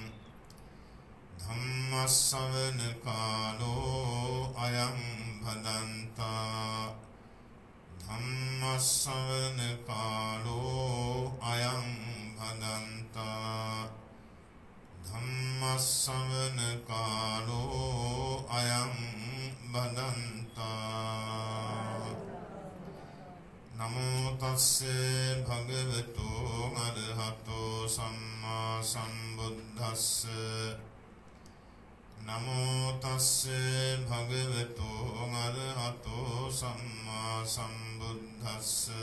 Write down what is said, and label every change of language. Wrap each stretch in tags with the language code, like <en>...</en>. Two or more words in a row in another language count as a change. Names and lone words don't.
<pi>ධම්ම ශ්‍රවණ කාලෝ අයං භදන්තා ධම්ම ශ්‍රවණ කාලෝ අයං භදන්තා ධම්ම ශ්‍රවණ කාලෝ අයං භදන්තා නමෝ තස්සේ භගවතු අරහතෝ සම්මා සම්බුද්දස්ස නමෝ තස්සේ භගවතු අරහතෝ සම්මා සම්බුද්දස්ස</pi>